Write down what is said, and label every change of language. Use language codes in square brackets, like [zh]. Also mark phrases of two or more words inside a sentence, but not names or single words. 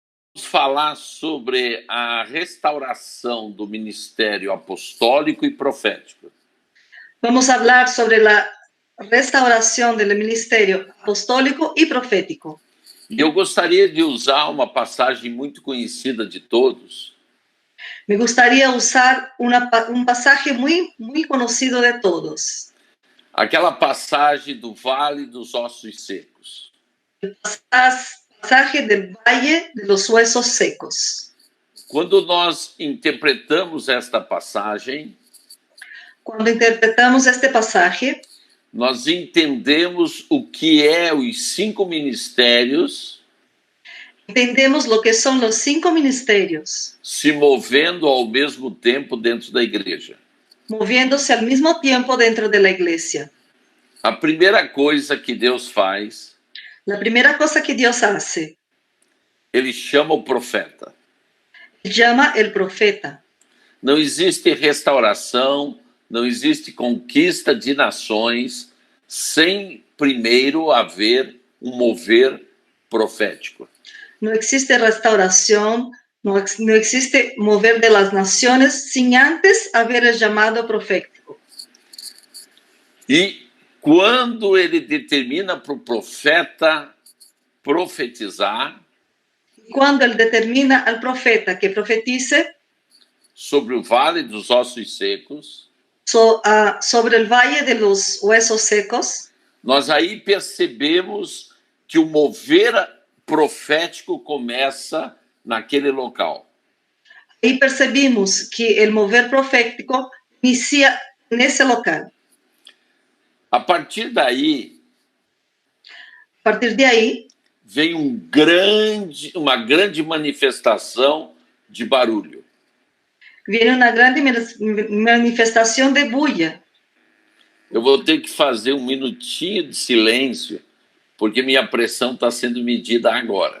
[pt] falar sobre a restauração do ministério apostólico e profético. [es] Vamos hablar sobre la restauración del ministerio apostólico y profético. [pt] E eu gostaria de usar uma passagem muito conhecida de todos, [es] Me gustaría usar un pasaje muy conocido de todos. [pt] aquela passagem do Vale dos Ossos Secos. [es] El pasaje del Valle de los Huesos Secos. [pt] Quando nós interpretamos esta passagem, [es] Cuando interpretamos este pasaje, [pt] nós entendemos o que é os 5 ministérios [es] entendemos lo que son los 5 ministerios, [pt] se movendo ao mesmo tempo dentro da igreja. [es] moviéndose al mismo tiempo dentro de la iglesia. [pt] A primeira coisa que Deus faz, [es] La primera cosa que Dios hace, [pt] ele chama o profeta. [es] llama el profeta. [pt] Não existe restauração, não existe conquista de nações sem primeiro haver um mover profético. [es] No existe restauración, no existe mover de las naciones sin antes haber el llamado profético. [pt] E quando ele determina para o profeta profetizar [es] Cuando él determina al profeta que profetice [pt] sobre o vale dos ossos secos, [es] sobre el valle de los huesos secos, [pt] nós aí percebemos que o mover profético começa naquele local. [es] ahí percibimos que el mover profético inicia en ese local. [pt] A partir daí, [es] A partir de ahí, [pt] vem uma grande manifestação de barulho. [es] viene una grande manifestación de bulla. [pt] Eu vou ter que fazer um minutinho de silêncio, porque minha pressão está sendo medida agora.